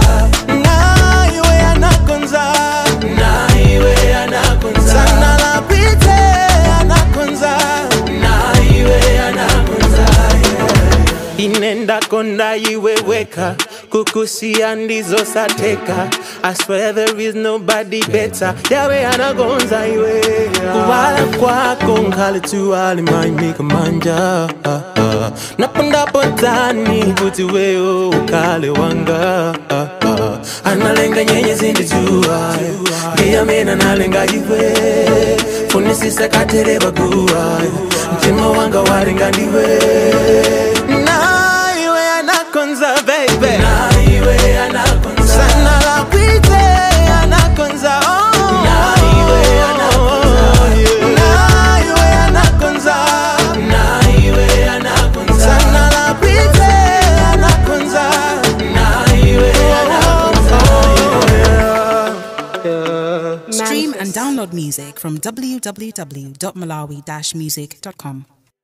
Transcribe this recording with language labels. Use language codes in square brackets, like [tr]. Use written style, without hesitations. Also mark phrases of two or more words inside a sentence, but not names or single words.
[ny] Na iwe Anakonza. Na iwe Anakonza. Sana la pite Anakonza. Na iwe Anakonza. Inenda konda iwe weka. Kukusia ndizo sateka. [en] I swear there is nobody better. [ny] Yawe Anakonza iwe. Kuwala kwako nkale tuwali maimiko manja. Napandapo ndani kuti wewe ukale wanga. Analenga nyenyezi ndijua. Ndiya mina nalenga jiwe. Funisisa katereva guwa. Mtima wanga walenga ndiwe. Na iwe Anakonza baby. Na iwe Anakonza. Sana la pite Anakonza. Na iwe Anakonza. Na iwe Anakonza. Na iwe Anakonza. Sana la pite Anakonza. Na iwe Anakonza. [en] Stream and download music from www.malawi-music.com.